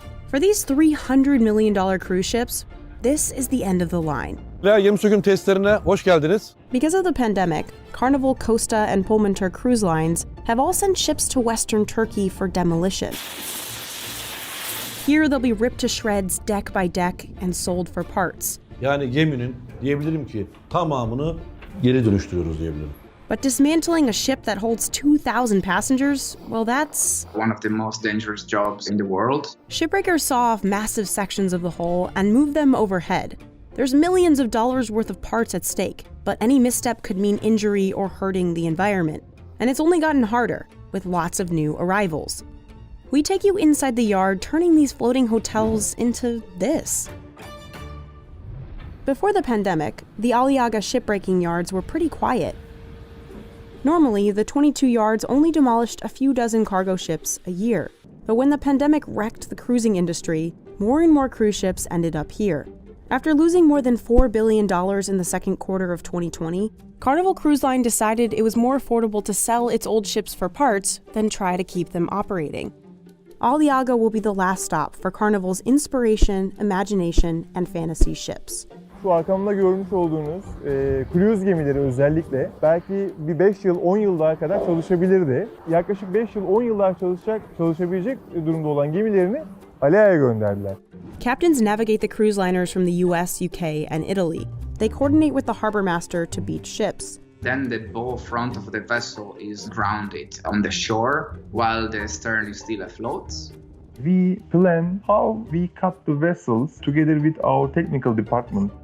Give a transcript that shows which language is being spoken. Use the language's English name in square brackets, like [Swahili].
[English] For these $300 million cruise ships, this is the end of the line. [Turkish] Gemi söküm testlerine hoş geldiniz. [English] Because of the pandemic, Carnival, Costa, and Pullmantur cruise lines have all sent ships to Western Turkey for demolition. Here they'll be ripped to shreds deck by deck and sold for parts. [Turkish] Yani geminin diyebilirim ki tamamını geri dönüştürüyoruz diyebilirim. [English] But dismantling a ship that holds 2,000 passengers, well, that's one of the most dangerous jobs in the world. Shipbreakers saw off massive sections of the hull and moved them overhead. There's millions of dollars worth of parts at stake, but any misstep could mean injury or hurting the environment. And it's only gotten harder, with lots of new arrivals. We take you inside the yard, turning these floating hotels into this. Before the pandemic, the Aliaga shipbreaking yards were pretty quiet. Normally, the 22 yards only demolished a few dozen cargo ships a year. But when the pandemic wrecked the cruising industry, more and more cruise ships ended up here. After losing more than $4 billion in the second quarter of 2020, Carnival Cruise Line decided it was more affordable to sell its old ships for parts than try to keep them operating. Aliaga will be the last stop for Carnival's inspiration, imagination, and fantasy ships. [Turkish] Şu arkamda görmüş olduğunuz cruise gemileri özellikle belki bir 5 yıl, 10 yıl daha kadar çalışabilirdi. Yaklaşık 5 yıl, 10 yıl daha çalışabilecek durumda olan gemilerini Aliaga'ya gönderdiler. [English] Captains navigate the cruise liners from the US, UK, and Italy. They coordinate with the harbor master to beach ships. Then the bow front of the vessel is grounded on the shore while the stern is still afloat. We plan how we cut the vessels together with our technical department.